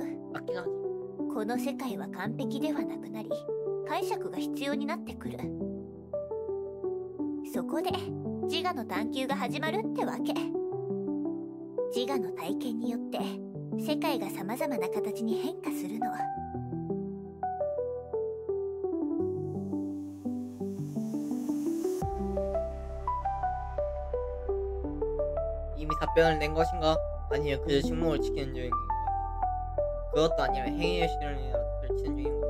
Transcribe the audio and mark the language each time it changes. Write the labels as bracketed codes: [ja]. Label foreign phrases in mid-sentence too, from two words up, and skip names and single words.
[ja] この世界は完璧ではなくなり解釈が必要になってくる。そこで自我の探求が始まるってわけ。自我の体験によって世界が様々な形に変化するの。 [ko] 이미 답변을 낸 것인가? 아니면 그저 침묵을 지키는 중인 건가? 그것도 아니면 행위의 실현이라도 펼치는 중인 건가?